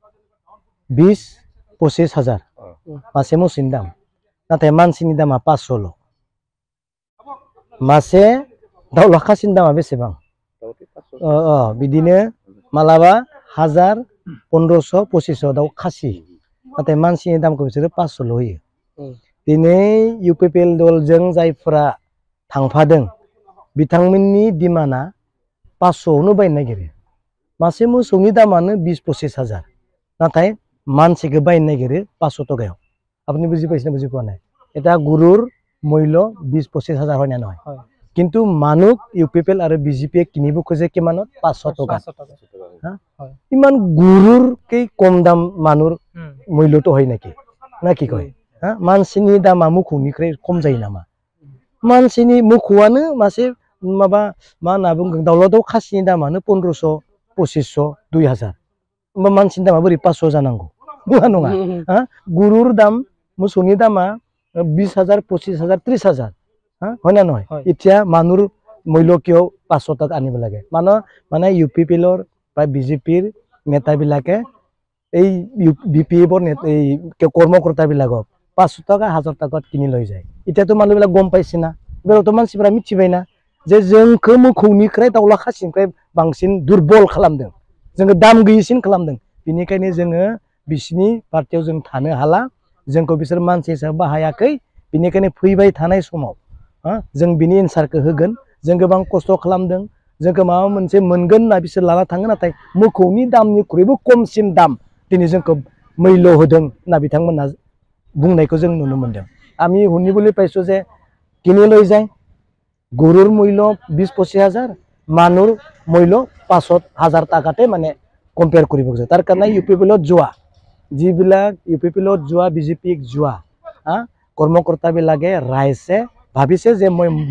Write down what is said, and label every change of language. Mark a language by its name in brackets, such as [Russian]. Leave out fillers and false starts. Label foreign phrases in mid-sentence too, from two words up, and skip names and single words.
[Bodo] 20-25,000 मासे मोसौनि दाम नाथाय मानसिनि दामा 500ल मासे दाउला खासिनि दामा बेसेबां बिदिनो मालाबा 1000 1500 2500 दाउ खासि नाथाय मानसिनि दामखौ बिसोरो 500ल होयो। दिनै इउपिपिएल दलजों जायफोरा थांफादों बिथांमोननि डिमान्डआ 500आवनो बायनो नागिरो मासे मोसौनि दामानो 20-25,000 नाथाय मानसिखौ बायनो नागिरो 500 टकायाव। [Assamese] আপনি বুঝি পাইছেন বুঝি পোৱা নাই এটা গুৰুৰ মূল্য 20-25,000 হয় না নহয় কিন্তু মানুহ ইউপিপিএল আৰু বিজেপিয়ে কিনিব খোজে কিমানত 500 টকা ইমান গুৰুৰকে কম দাম মানুহৰ মূল্যটো হয় নেকি না কি কয় [Bodo] मानसिनि दामा मोखौनिख्रुइ खम जायो नामा? मानसिनि मोखौआनो मासे माबा मा होनना बुंगोन दाउला दाउ खासिनि दामानो 1500, 2500, 2000 होमबा मानसिनि दामा बोरै 500 जानांगौ नङा नङा गुरुर दाम मोसौनि दामा 20,000, 25,000, 30,000 [Assamese] হয় না নহয় এতিয়া মানুহৰ মূল্য কিয় 500 টকা আনিব লাগে মানে ইউপিপিএলৰ বা বিজেপিৰ নেতাবিলাকে এই বিপিএফৰ এই কৰ্মকৰ্তাবিলাকক 500 টাকা 1000 টাকাত কিনি লৈ যায়। এতিয়াতো মানুহবিলাক গম পাইছে না বেলেগতো [Bodo] মানसिफोरा मिथिबाय ना जे जोंखौ मोखौनिफ्राय दाउला खासिनिफ्राय बांसिन दुर्बल खालामदों जोङो दाम गैयिसिन खालामदों बेनिखायनो जोङो बिसिनि पार्टियाव जों थानो हाला जोंखौ बिसोर मानसि हिसाबै बाहायाखै बेनिखायनो फैबाय थानाय समाव जों बिनि एन्सारखौ होगोन जों गोबां खस्थ' खालामदों जोंखौ माबा मोनसे मोनगोन होनना बिसोर लाना थाङो नाथाय मोखौनि दामनिख्रुइबो खमसिन दाम दिनै जोंखौ मূल्য होदों होनना बिथांमोना बुंनायखौ जों नुनो मोनदों। [Assamese] আমি শুনিবলৈ পাইছোঁ যে কিনি লৈ যায় গৰুৰ মূল্য 20-25,000 মানুহৰ মূল্য 500,000 টাকাতে মানে কম্পেয়াৰ কৰিব খোজে তাৰ কাৰণে ইউপিপিএলত যোৱা যিবিলাক ইউপিপিএলত যোৱা বিজেপিক যোৱা কৰ্মকৰ্তাবিলাকে ৰাইজে ভাবিছে যে মই